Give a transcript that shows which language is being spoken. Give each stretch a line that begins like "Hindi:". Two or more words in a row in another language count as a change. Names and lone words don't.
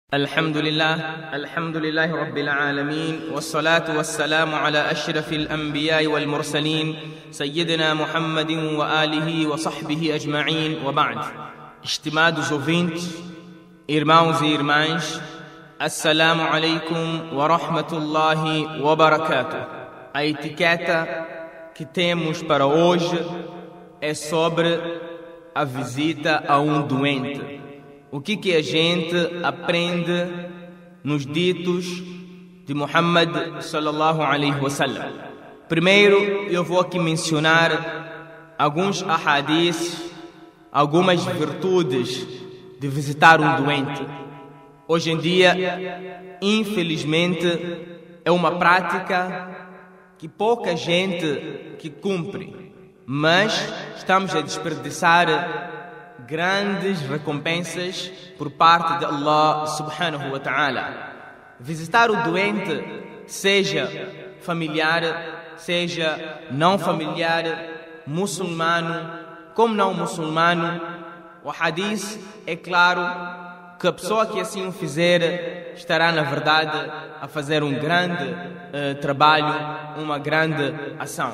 Arabic: الحمد لله رب العالمين، والصلاة والسلام على أشرف الأنبياء والمرسلين سيدنا محمد وآله وصحبه أجمعين. وبعد.
Portuguese: Estimados ouvintes, irmãos e irmãs,
Arabic: السلام عليكم ورحمة الله وبركاته.
Portuguese: A etiqueta que temos para hoje é sobre a visita a um doente. O que a gente aprende nos ditos de Muhammad
Arabic: صلى الله عليه وسلم?
Portuguese: Primeiro, eu vou aqui mencionar alguns ahadiths, algumas virtudes de visitar um doente. Hoje em dia, infelizmente, é uma prática que pouca gente que cumpre, mas estamos a desperdiçar grandes recompensas por parte de Allah
Arabic: سبحانه وتعالى.
Portuguese: Visitar o doente, seja familiar, seja não familiar, muçulmano, como não muçulmano, o hadith é claro que a pessoa que assim o fizer estará na verdade a fazer um grande trabalho, uma grande ação.